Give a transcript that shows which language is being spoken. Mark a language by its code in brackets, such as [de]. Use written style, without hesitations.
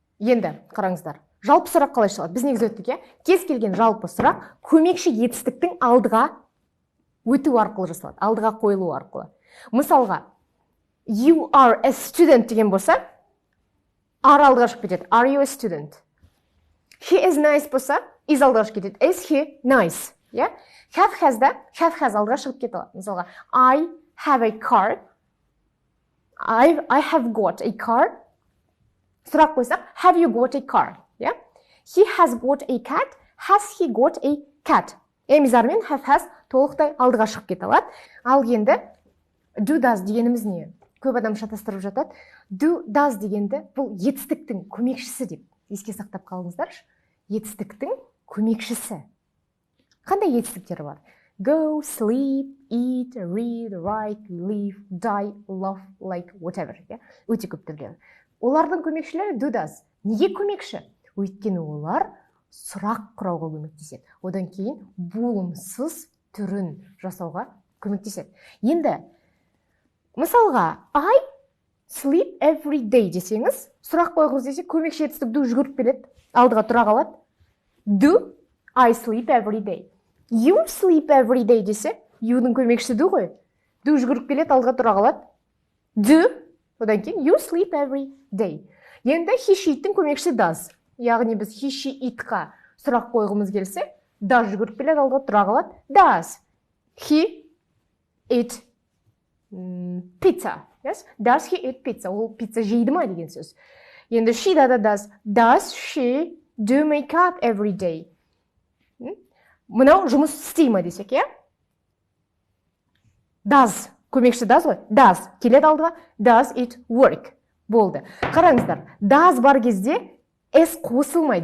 [kk] Енді қараңыздар. Жалпы сұрақ қалай шығады? Біз негізі өттік, кез келген жалпы сұрақ көмекші етістіктің алдыға өту арқылы жасалады, алдыға қойылу арқылы. Мысалға, [en] you are a student [kk] деген болса, are алдыға шығып кетеді. [en] Are you a student? He is nice [kk] болса, is алдыға шығып кетеді. [en] Is he nice? [kk] Have has да, have has алдыға шығып кетеді. Мысалға, [en] I have a car. I have got a car. [kk] Сұрақ қойсақ, [en] have you got a car? He has got a cat. Has he got a cat? [kk] Эмизармен have has толықтай алдыға шығып кете алады. Ал енді do does дегеніміз не? Көп адам шатастырып жатады. Do does дегенді бұл етістіктің көмекшісі деп еске сақтап қалыңыздаршы. Етістіктің көмекшісі. Қандай етістіктер бар? [en] Go, sleep, eat, read, write, live, die, love, like, whatever. [kk] Өте көп түрлері. Олардың көмекшілері do does. Неге көмекші? Өйткені олар сұрақ құрауға көмектеседі. Одан кейін болымсыз түрін жасауға көмектеседі. Енді мысалға [en] I sleep every day [kk] десеңіз, сұрақ қойғыңыз десе көмекші етістік do жүгіріп келеді, алдыға тұра қалады. [en] Do I sleep every day. You sleep every day [kk] десе, you'ның көмекшісі do ғой. Do жүгіріп келеді, алдыға тұра қалады. [en] Do, [kk] одан кейін [en] you sleep every day. [kk] Енді he she'тің көмекшісі does. Яғни біз he she itқа сұрақ қойғымыз келсе, does жүгіріп келеді, алдыға тұра қалады. [en] Does he eat pizza? Yes? Does he eat pizza? [kk] Ол пицца жейді ма деген сөз. Енді [en] she да does she do makeup every day? [kk] Мынау жұмыс істей ма десек, е? Does, көмекші does ғой? Does, келеді алдыға. [en] Does it work? [kk] Болды. Қараңыздар, does бар кезде s қосылмай.